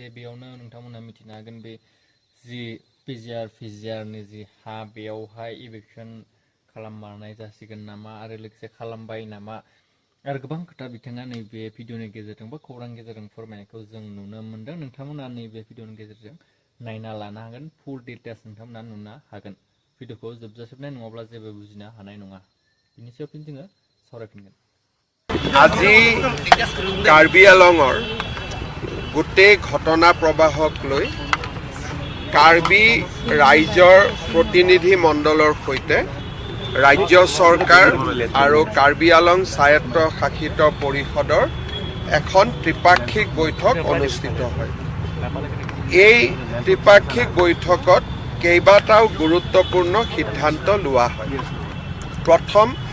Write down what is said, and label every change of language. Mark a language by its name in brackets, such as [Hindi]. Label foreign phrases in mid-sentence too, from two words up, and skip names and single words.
[Bodo] बेयावनो नोंथांमोना मिथिनो हागोन बे जि PGR नि जि हा बेयावहाय इभिक्शन खालाममारनाय जासिगोन नामा आरो लोगोसे खालामबाय नामा आरो गोबां खोथा बिथाङा नैबे भिडिअनि गेजेरजों बा खौरां गेजेरजों फोरमायनायखौ जों नुनो मोन्दों नोंथांमोना नैबे भिडिअनि गेजेरजों नायना लानो हागोन [English] full details [Bodo] नोंथांमोना नुनो हागोन भिडिअखौ जोबजासिमनाय नङाब्ला जेबो बुजिनो हानाय नङा बिनि सायाव फिन जोङो सावरायफिनगोन [Assamese] আজি কাৰ্বি আংলঙৰ গোটেই ঘটনা প্ৰবাহক লৈ কাৰ্বি ৰাইজৰ প্ৰতিনিধি মণ্ডলৰ সৈতে ৰাজ্য চৰকাৰ আৰু কাৰ্বি আংলং স্বায়ত্ত শাসিত পৰিষদৰ এখন ত্ৰিপাক্ষিক বৈঠক অনুষ্ঠিত হয় এই ত্ৰিপাক্ষিক বৈঠকত কেইবাটাও গুৰুত্বপূৰ্ণ সিদ্ধান্ত লোৱা হয় প্ৰথম